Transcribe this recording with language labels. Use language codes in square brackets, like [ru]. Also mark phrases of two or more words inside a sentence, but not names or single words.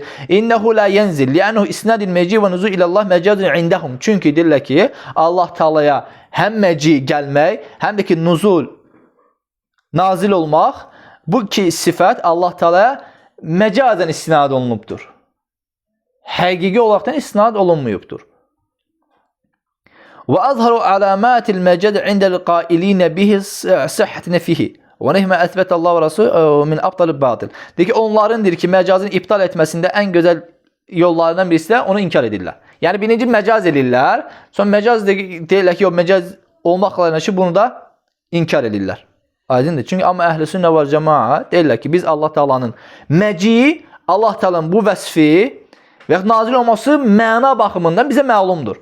[ar] إنه لا ينزل لأنه إسناد المجيء والنزول إلى الله مجاز عندهم. [az] Çünki deyirlər ki, Allah Taala'ya həm məci gəlmək, həm də ki nuzul nazil olmaq, bu iki sifət Allah Taala'ya məcazən istinad olunubdur. Həqiqi olaraqdan istinad olunmayıbdır. [ar] وأظهر علامات المجاز عند القائلين به صحة نفيه ونهما أثبت الله ورسوله من أبطل الباطل. [az] Deyir ki, onların deyir ki, məcazın iptal etməsində ən gözəl yollarından birisi də onu inkar edirlər. Yəni birinci məcaz edirlər, sonra məcaz deyirlər ki, o məcaz olmaqla yanaşı bunu da inkar edirlər. Aydındır. Çünki amma əhl-i sünnə və cəmaət deyirlər ki, biz Allah Taala'nın məci, Allah Taala'nın bu vəsfi və nazil olması məna baxımından bizə məlumdur.